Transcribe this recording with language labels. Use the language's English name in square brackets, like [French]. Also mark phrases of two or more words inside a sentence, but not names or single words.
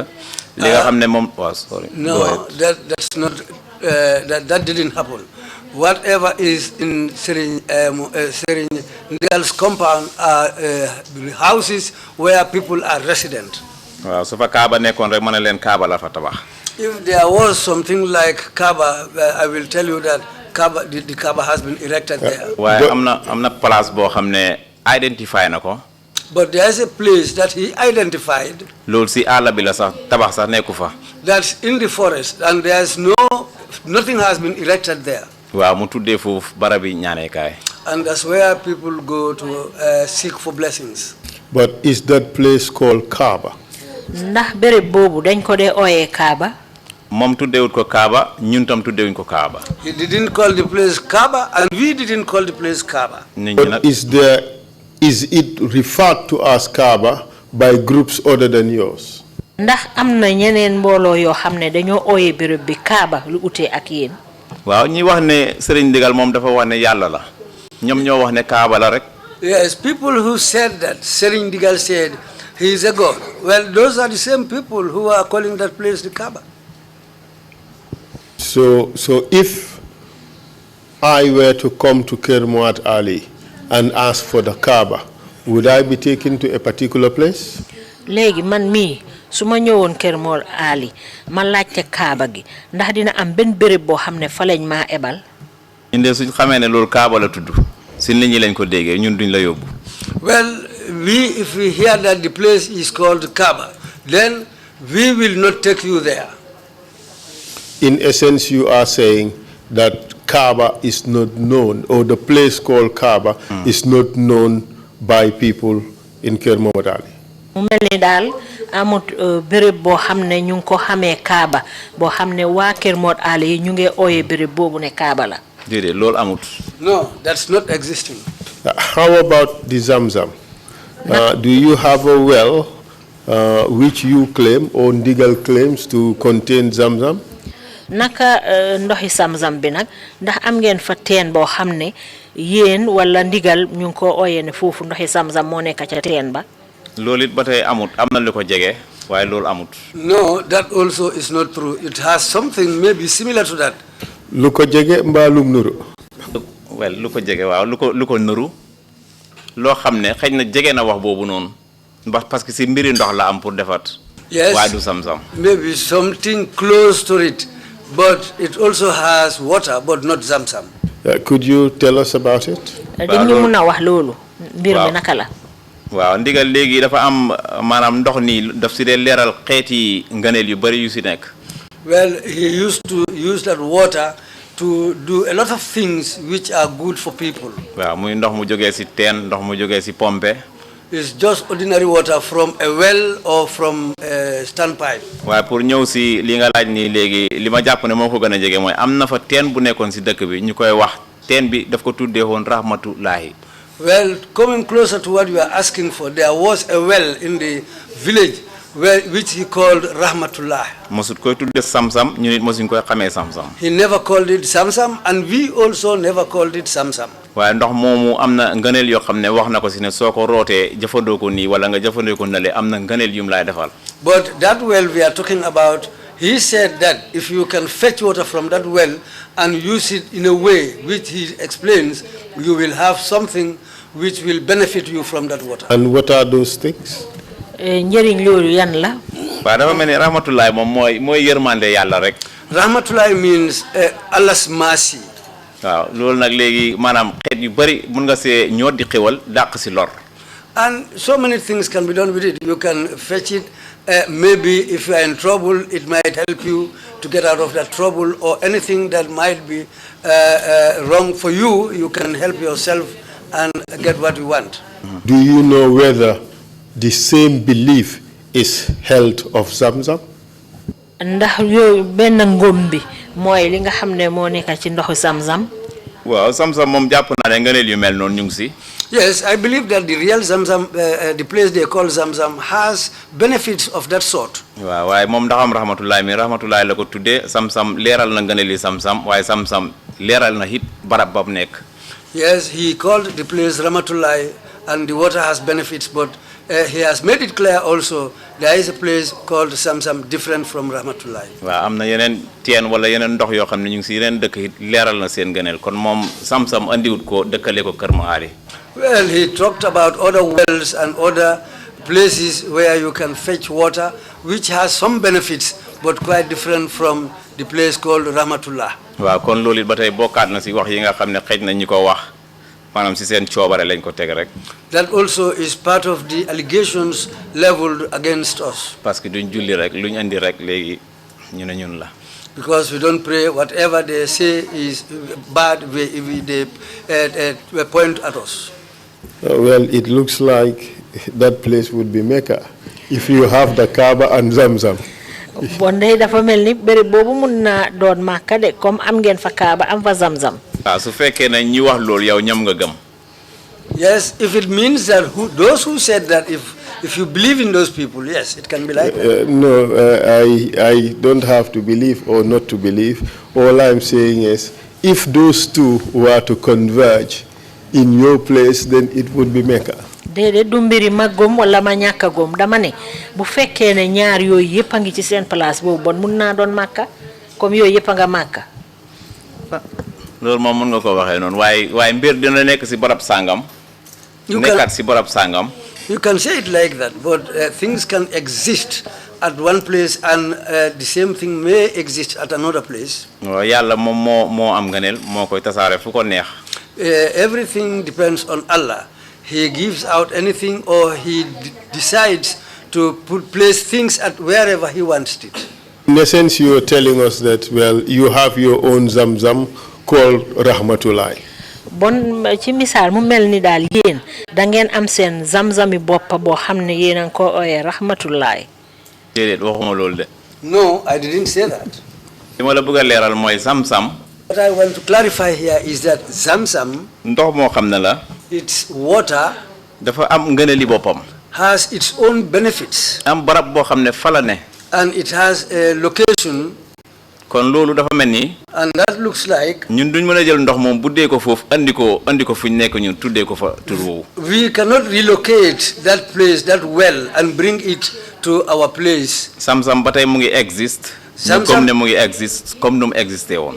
[Wolof] li nga xam ne moom waaw sorry. [English] No, that's not. That didn't happen. Whatever is in Serigne Ndigal's compound are houses where people are resident. [Wolof] waaw su fa Kaaba nekkoon rek ma ne leen Kaaba la fa tabax. [English] If there was something like Kaaba, I will tell you that the Kaaba has been erected there. [Wolof] waaye am na place boo xam ne identify na ko. [English] But there is a place that he identified. [Wolof] loolu si àll bi la sax tabax sax nekku fa. [English] That's in the forest, and nothing has been erected there. [Wolof] waaw mu tuddee foofu barabi ñaaneekaay. [English] And that's where people go to seek for blessings. But is that place called Kaaba? [Wolof] ndax béréb boobu dañ ko dee ooyee Kaaba. moom tuddeewut ko Kaaba ñun tam tuddeewuñ ko Kaaba. [English] He didn't call the place Kaaba, and we didn't call the place Kaaba. But is it referred to as Kaaba by groups other than yours? [Wolof] ndax am na ñeneen mbooloo yoo xam ne dañoo ooyee béréb bi Kaaba lu utee ak yéen. waaw ñi wax ne Serigne Ndigal moom dafa wax ne yàlla la ñoom ñoo wax ne Kaaba la rek. [English] Yes, people who said that Serigne Ndigal said he is a god. Well, those are the same people who are calling that place the Kaaba. So if I were to come to Kermuat Ali and ask for the Kaaba, would I be taken to a particular place? [Wolof] léegi man mii su ma ñëwoon Kermuat Ali ma laajte Kaaba gi ndax dina am benn béréb boo xam ne fa lañ maa ebal. ñun de suñ xamee ne loolu Kaaba la tudd si nit ñi lañ ko déggee ñun duñ la yóbbu. [English] Well, if we hear that the place is called Kaaba, then we will not take you there. In essence, you are saying that Kaaba is not known, or the place called Kaaba is not known by people in Kermuat Ali. [Wolof] mu mel ni daal amut béréb boo xam ne ñu ngi ko xamee Kaaba boo xam ne waa Kermuat Ali yi ñu ngi ooyee béréb boobu ne Kaaba la. déedéet loolu amut. [English] No, that's not existing. How about the Zamzam? Do you have a well which you claim or Ndigal claims to contain Zamzam? [Wolof] naka ndoxi Zamzam bi nag ndax am ngeen fa teen boo xam ne yéen wala Ndigal ñu ngi ko ooyee ne foofu ndoxi Zamzam moo nekk ca teen ba. loolu it ba tey amut am na lu ko jege waaye loolu amut. [English] No, that also is not true. It has something maybe similar to that. [Wolof] Lu ko jege mbaalum nuru. well lu ko jege waaw lu ko nuru loo xam ne xëy na jege na wax boobu noonu ndax [French] parce que [Wolof] si mbiri ndox la am pour defat. [English] Yes, [Wolof] waaye du Zamzam. [English] maybe something close to it, but it also has water, but not Zamzam. Could you tell us about it? [Wolof] dañu mun a wax loolu. mbir mi naka la. waaw Ndigal léegi dafa am maanaam ndox nii daf si dee leeral xeeti ngëneel yu bari yu si nekk. [English] Well, he used to use that water to do a lot of things which are good for people. [Wolof] waaw muy ndox mu jógee si teen ndox mu jógee si pompe. [English] It's just ordinary water from a well or from a standpipe. [Wolof] waaye pour ñëw si li nga laaj nii léegi li ma jàpp ne moo ko gën a jege mooy am na fa teen bu nekkoon si dëkk bi ñu koy wax teen bi daf ko tuddee woon rahmatullahi. [English] Well, coming closer to what you are asking for, there was a well in the village which he called Rahmatullah. [Wolof] mosut koy tuddee Zamzam ñu nit mosuñ koy xamee Zamzam. [English] He never called it Zamzam, and we also never called it Zamzam. [Wolof] waaye ndox moomu am na ngëneel yoo xam ne wax na ko si ne soo ko rootee jëfandoo ko nii wala nga jëfandoo ko nale am na ngëneel yum laay defal. [English] But that well we are talking about, he said that if you can fetch water from that well and use it in a way which he explains, you will have something which will benefit you from that water. And what are those things? [Wolof] njëriñ loolu yan la. waaw dafa mel ni rahmatullahi moom mooy yërmande yàlla rek. [English] Rahmatullah means Allah's mercy. [Wolof] waaw loolu nag léegi maanaam xeet yu bari mun nga see ñoo di xewal dàq si lor. [English] And so many things can be done with it. You can fetch it. Maybe if you are in trouble, it might help you to get out of that trouble, or anything that might be wrong for you, you can help yourself and get what you want. Do you know whether the same belief is held of Zamzam? [Wolof] ndax yooyu benn ngëm bi mooy li nga xam ne moo nekk ci ndoxu Zamzam. waaw Zamzam moom jàpp naa ne ngëneel yu mel noonu ñu ngi si. [English] Yes, I believe that the real Zamzam, the place they call Zamzam, has benefits of that sort. [Wolof] waaw waaye moom ndax am rahmatullahi la ko tuddee Zamzam leeral na ngëneel yi Zamzam waaye Zamzam leeral na it barab ba mu nekk. [English] Yes, he called the place Rahmatullahi, and the water has benefits, but he has made it clear also there is a place called Zamzam different from Rahmatullahi. [Wolof] waaw am na yeneen teen wala yeneen ndox yoo xam ne ñu ngi si yeneen dëkk it leeral na seen ngëneel kon moom Zamzam andiwut ko dëkkale ko Kër Maari. [English] Well, he talked about other wells and other places where you can fetch water, which has some benefits, but quite different from the place called Rahmatullah. [Wolof] waaw kon loolu it ba tey bokkaat na si wax yi nga xam ne xëj na ñu ko wax maanaam si seen coobare lañ ko teg rek. [English] That also is part of the allegations leveled against us. [French] parce que [Wolof] duñ julli rek luñ andi rek léegi ñu ne ñun la. [English] Because we don't pray, whatever they say is bad, they point at us. Well, it looks like that place would be Mecca if you have the Kaaba and Zamzam. [Wolof] bon day dafa mel ni béréb boobu mun naa doon Màkka de comme am ngeen fa Kaaba am fa Zamzam. waaw su fekkee ne ñi wax loolu yow ñam nga gëm. [English] Yes, if it means that those who said that if you believe in those people, yes, it can be like that. No, I don't have to believe or not to believe. All I'm saying is, if those two were to converge in your place, then it would be Mecca. [Wolof] Dede du mbiri ma gom wala ma ñàkk gom dama ne bu fekkee ne ñaar yooyu yëpp a ngi ci seen place boobu bon mun naa doon Makka comme yooyu yëpp a nga Makka. loolu moom mën nga ko waxee noonu waaye mbir dina nekk si barab sàngam. nekkaat si barab sàngam. [English] You can say it like that, but things can exist at one place and the same thing may exist at another place. [Wolof] waaw yàlla moom moo am ngëneel moo koy tasaare fu ko neex. [English] Everything depends on Allah. He gives out anything or he decides to place things at wherever he wants it. In a sense, you are telling us that, well, you have your own Zamzam called Rahmatullah. [Wolof] Bon ci misaal mu mel ni daal yéen da ngeen am seen zamzami bopp boo xam ne yéen a ngi ko ooyee Rahmatullah. déedéet waxuma loolu de. [English] No, I didn't say that. [Wolof] li ma la bëgg a leeral mooy Zamzam. [English] What I want to clarify here is that Zamzam, [Wolof] ndox moo xam ne la. [English] its water [Wolof] dafa am ngëneeli boppam. [English] has its own benefits. [Wolof] am barab boo xam ne fa la ne. [English] And it has a location. [Wolof] kon loolu dafa mel ni. [English] And that looks like. [Wolof] ñun duñ mën a jël ndox moom buddee ko foofu andi ko fu ñu nekk ñun tuddee ko fa tur woowu. [English] We cannot relocate that place, that well, and bring it to our place. [Wolof] Zamzam ba tey mu ngi exist. comme ne mu ngi exist comme nu mu existé woon.